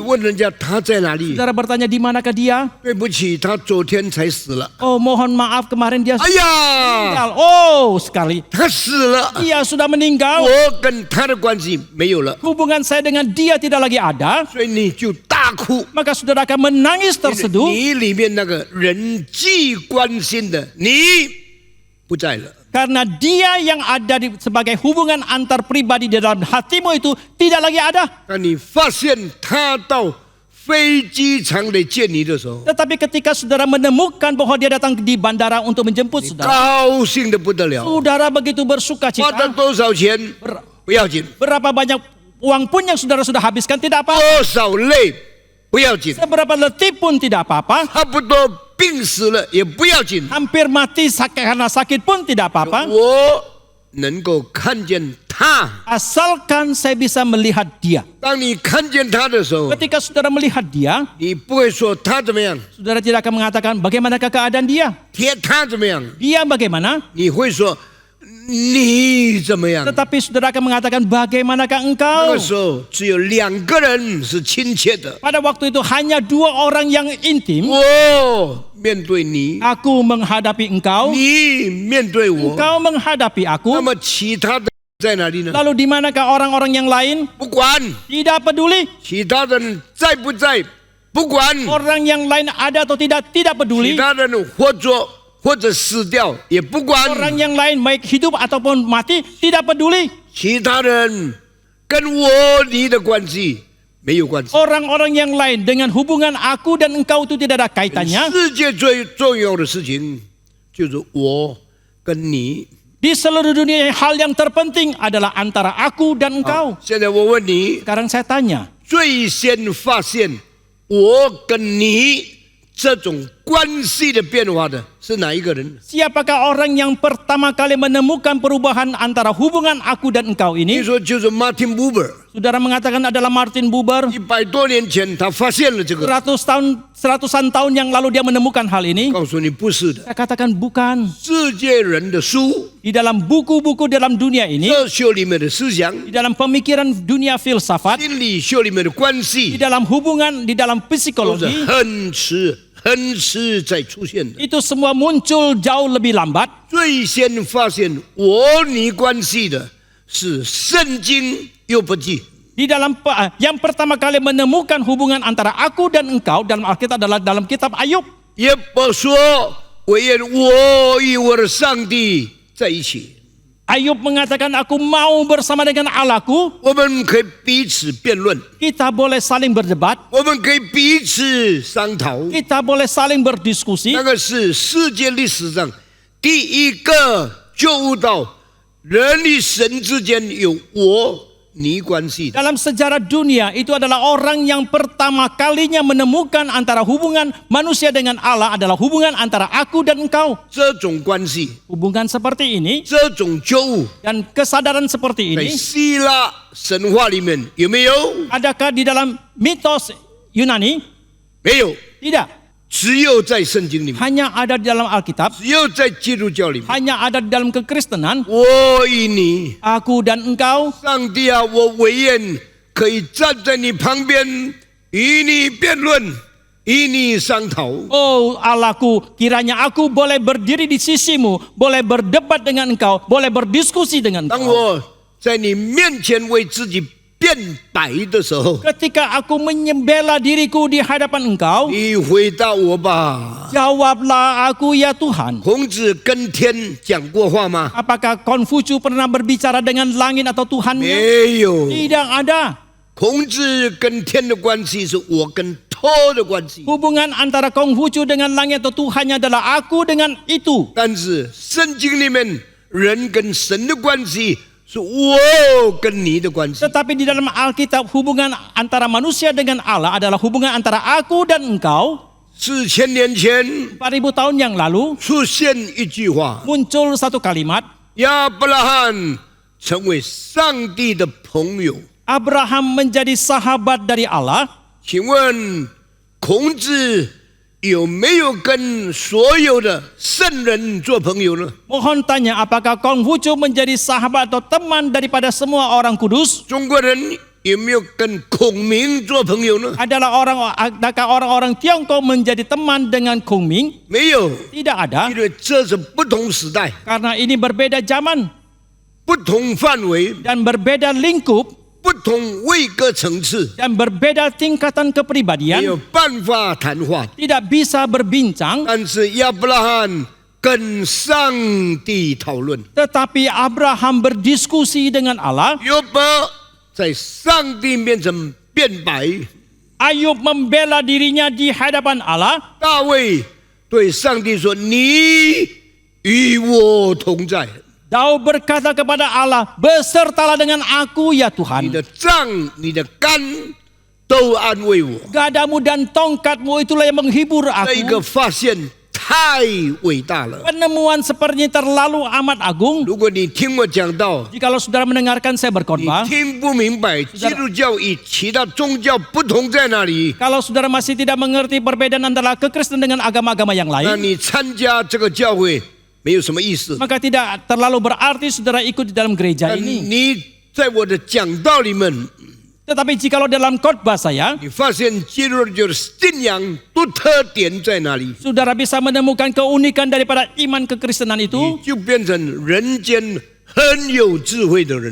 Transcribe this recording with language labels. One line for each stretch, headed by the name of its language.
Chinese: 问人家他在哪里？
Indonesian: Saudara bertanya di manakah dia?
Chinese: 对不起，他昨天才死了。
Indonesian: Oh, mohon maaf kemarin dia
Chinese: 哎呀，
Indonesian: meninggal. Oh, sekali.
Chinese: 他死了，
Indonesian: Dia sudah meninggal.
Chinese: 我跟他的关系没有了，
Indonesian: Hubungan saya dengan dia tidak lagi ada.
Chinese: 所以你就大哭。
Indonesian: Maka saudara akan menangis terseduh.
Chinese: 你里面那个人际关心的你不在了。
Indonesian: Karena dia yang ada sebagai hubungan antar pribadi di dalam hatimu itu tidak lagi ada.
Chinese: 当你发现他到飞机场来见你的时候，
Indonesian: Tetapi ketika saudara menemukan bahwa dia datang di bandara untuk menjemput saudara,
Chinese: 高兴的不得了。
Indonesian: saudara begitu bersuka
Chinese: 花了
Indonesian: cita.
Chinese: 多少钱不要紧，
Indonesian: Berapa banyak uang pun yang saudara sudah habiskan tidak apa.
Chinese: 多少累不要紧，
Indonesian: Seberapa letih pun tidak apa-apa.
Chinese: 差不多病死了也不要紧。
Indonesian: Hampir mati karena sakit pun tidak apa-apa.
Chinese: 我能够看见他。
Indonesian: Asalkan saya bisa melihat dia.
Chinese: 当你看见他的时候，
Indonesian: Ketika saudara melihat dia,
Chinese: 你不会说他怎么样，
Indonesian: saudara tidak akan mengatakan bagaimanakah keadaan dia.
Chinese: 他怎么样，
Indonesian: Dia bagaimana?
Chinese: 你会说你怎么样。
Indonesian: Tetapi saudara akan mengatakan bagaimanakah
Chinese: 那
Indonesian: engkau.
Chinese: 个时候只有2个人是亲切的。
Indonesian: Pada waktu itu hanya 2 orang yang intim.
Chinese: 我面对你，
Indonesian: Aku menghadapi engkau,
Chinese: 你面对我，
Indonesian: engkau menghadapi
Chinese: 那
Indonesian: aku.
Chinese: 么其他的在哪里呢？
Indonesian: Lalu di manakah orang-orang yang lain?
Chinese: 不管
Indonesian: Tidak peduli.
Chinese: 其他人在不在，不管
Indonesian: Orang yang lain ada atau tidak
Chinese: 其
Indonesian: peduli.
Chinese: 他人活着或者死掉也不管，
Indonesian: Orang yang lain baik hidup ataupun mati tidak peduli.
Chinese: 其他人跟我你的关系没有关系。
Indonesian: Orang-orang yang lain dengan hubungan aku dan engkau itu tidak ada kaitannya.
Chinese: 世界最重要的事情就是我跟你。
Indonesian: Di seluruh dunia hal yang terpenting adalah antara aku dan engkau.
Chinese: 现在我问你，
Indonesian: Sekarang saya tanya,
Chinese: 最先发现我跟你这种关系的变化的是哪一个人？
Indonesian: siapakah orang yang pertama kali menemukan perubahan antara hubungan aku dan engkau
Chinese: 你
Indonesian: ini?
Chinese: 说就是 Martin Buber，
Indonesian: Saudara mengatakan adalah Martin Buber.
Chinese: 100多年前他发现了这个。
Indonesian: Seratusan tahun yang lalu dia menemukan hal ini.
Chinese: 告诉你不是的，
Indonesian: Saya katakan bukan.
Chinese: 世界人的书、
Indonesian: Di dalam buku-buku dalam dunia ini,
Chinese: 哲学里面的思想、
Indonesian: di dalam pemikiran dunia filsafat,
Chinese: 心理学里面的关
Indonesian: di
Chinese: 系，
Indonesian: dalam hubungan, di dalam
Chinese: 都是
Indonesian: psikologi,
Chinese: 很迟才出现的。
Indonesian: itu semua muncul jauh lebih lambat.
Chinese: 最先发现我你关系的是圣经又不记。
Indonesian: Di dalam yang pertama kali menemukan hubungan antara aku dan engkau dalam Alkitab adalah dalam kitab Ayub.
Chinese: 也不说我愿我与我的上帝在一起，
Indonesian: Ayub mengatakan aku mau bersama dengan Allahku.
Chinese: 我们可以彼此辩论，
Indonesian: Kita boleh saling berdebat,
Chinese: 我们可以彼此商讨。
Indonesian: kita boleh saling berdiskusi.
Chinese: 那个是世界历史上第一个就悟到人与神之间有我你关系的。
Indonesian: Dalam sejarah dunia itu adalah orang yang pertama kalinya menemukan antara hubungan manusia dengan Allah adalah hubungan antara aku dan engkau.
Chinese: 这种关系，
Indonesian: Hubungan seperti ini
Chinese: 这种觉悟，
Indonesian: dan kesadaran seperti
Chinese: 在
Indonesian: ini
Chinese: 希腊神话里面有没有？
Indonesian: adakah di dalam mitos Yunani?
Chinese: 没有，
Indonesian: Tidak.
Chinese: 只有在圣经里面，
Indonesian: Hanya ada di dalam Alkitab,
Chinese: 只有在基督教里面。
Indonesian: hanya ada di dalam kekristenan.
Chinese: 我与你，
Indonesian: Aku dan engkau,
Chinese: 上帝啊，我唯愿可以站在你旁边与你辩论，与你商讨。
Indonesian: Oh Allahku, kiranya aku boleh berdiri di sisimu, boleh berdebat dengan engkau, boleh berdiskusi dengan
Chinese: 当
Indonesian: engkau.
Chinese: 我在你面前为自己辩白的时候，
Indonesian: Ketika aku menyembela diriku di hadapan engkau,
Chinese: 你回答我吧。
Indonesian: jawablah aku ya Tuhan.
Chinese: 孔子跟天讲过话吗？
Indonesian: Apakah Konfusius pernah berbicara dengan langit atau Tuhannya?
Chinese: 没有。
Indonesian: Tidak ada.
Chinese: 孔子跟天的关系是我跟他的关系，
Indonesian: Hubungan antara Konghucu dengan langit atau Tuhannya adalah aku dengan itu.
Chinese: 但是圣经里面人跟神的关系是我跟你的关系。
Indonesian: Tetapi di dalam Alkitab hubungan antara manusia dengan Allah adalah hubungan antara aku dan engkau.
Chinese: 4000年前
Indonesian: 4000 tahun yang lalu
Chinese: 出现一句话，
Indonesian: muncul satu kalimat,
Chinese: 亚伯拉罕成为上帝的朋友。
Indonesian: Abraham menjadi sahabat dari Allah.
Chinese: 请问孔子有没有跟所有的圣人做朋友呢？
Indonesian: Mohon tanya, apakah Konghucu menjadi sahabat atau teman daripada semua orang kudus?
Chinese: 中国人有没有跟孔明做朋友呢？
Indonesian: Adakah orang-orang Tiongkok menjadi teman dengan Kongming?
Chinese: 没有，
Indonesian: Tidak ada,
Chinese: 因为这是不同时代、
Indonesian: karena ini berbeda zaman
Chinese: 不同范围、
Indonesian: dan berbeda lingkup
Chinese: 不同位格层次，
Indonesian: dan berbeda tingkatan
Chinese: 没有
Indonesian: kepribadian,
Chinese: 办法谈话。
Indonesian: tidak bisa berbincang.
Chinese: 但是亚伯拉罕跟上帝讨论，
Indonesian: Tetapi Abraham berdiskusi dengan Allah.
Chinese: 约伯在上帝面前辩白，
Indonesian: Ayub membela dirinya di hadapan Allah.
Chinese: 大卫对上帝说：“你与我同在，
Indonesian: Daud berkata kepada Allah, besertalah dengan aku ya
Chinese: 你
Indonesian: Tuhan.
Chinese: 的杖、你的竿都安慰我。”
Indonesian: Gadamu dan tongkatmu itulah yang menghibur
Chinese: 这一个
Indonesian: aku.
Chinese: 发现太伟大了。
Indonesian: Penemuan sepertinya terlalu amat agung.
Chinese: 如果你听我讲到，
Indonesian: Jikalau saudara mendengarkan saya
Chinese: 你
Indonesian: berkhotbah,
Chinese: 听不明白基督教与其他宗教不同在哪里，
Indonesian: kalau saudara masih tidak mengerti perbedaan antara kekristenan dengan agama-agama yang
Chinese: 那
Indonesian: lain,
Chinese: 你参加这个教会没有什么意思。
Indonesian: maka tidak terlalu berarti saudara ikut di dalam gereja
Chinese: 但
Indonesian: ini.
Chinese: 你在我的讲道里面，
Indonesian: Tetapi jikalau dalam khotbah saya,
Chinese: 你发现基督教的信仰独特点在哪里，
Indonesian: saudara bisa menemukan keunikan daripada iman kekristenan
Chinese: 你
Indonesian: itu,
Chinese: 就变成人间很有智慧的人。